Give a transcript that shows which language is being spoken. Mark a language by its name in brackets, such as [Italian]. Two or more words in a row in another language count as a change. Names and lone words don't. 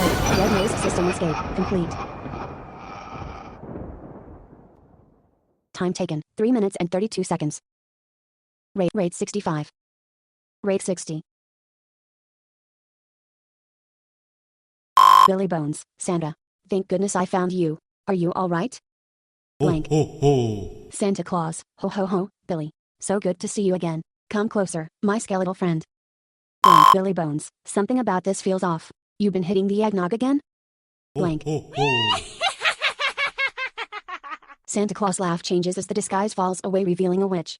[English] Red nose system escape. Complete. Time taken. 3 minutes and 32 seconds. Rate 65. Rate 60. Billy Bones, Santa. Thank goodness I found you. Are you alright? Blank. Ho, ho, ho. Santa Claus, ho ho ho, Billy. So good to see you again. Come closer, my skeletal friend. Blank. Billy Bones, something about this feels off. You been hitting the eggnog again? Blank. Ho, ho, ho. Santa Claus laugh changes as the disguise falls away, revealing a witch.